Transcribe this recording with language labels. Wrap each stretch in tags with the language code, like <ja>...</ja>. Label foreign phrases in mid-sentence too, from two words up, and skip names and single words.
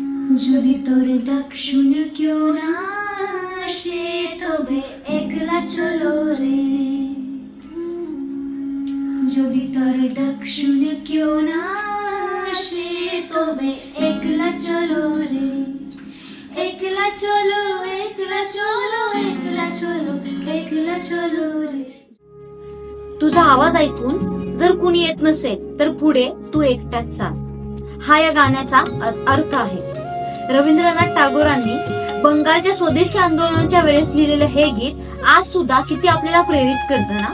<bn>যদি তোর ডাক শুনে কেউ না আসে তবে একলা চলো রে, যদি তোর ডাক শুনে কেউ না আসে তবে একলা চলো রে, একলা চলো একলা চলো একলা চলো একলা চলো রে।</bn> <mr>तुझा आवाज ऐकून जर कुणी येत नसेल तर पुढे तू एकटाच चाल, हा या गाण्याचा अर्थ आहे. रवींद्रनाथ टागोरांनी बंगालच्या स्वदेशी आंदोलनाच्या वेळेस लिहिलेलं हे गीत आज सुद्धा किती आपल्याला प्रेरित करतं ना.</mr>